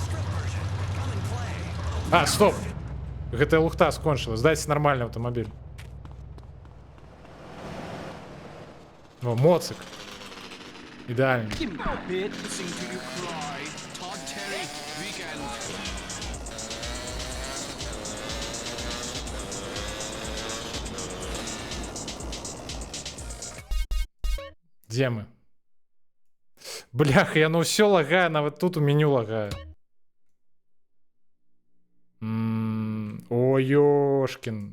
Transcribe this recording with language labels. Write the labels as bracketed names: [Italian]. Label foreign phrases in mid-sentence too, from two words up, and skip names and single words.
[Belarusian] А, стоп! Гэтая лухта скончылась. Дайце нормальны аўтамабіль. О, моцик. Ідеальна. [English] Give me that bitch. Listen to you cry. Todd Terry, weekend. [Belarusian] Дзе мы? Бляха, яно ўсё лагае, нават тут у меню лагае. О, ёшкін.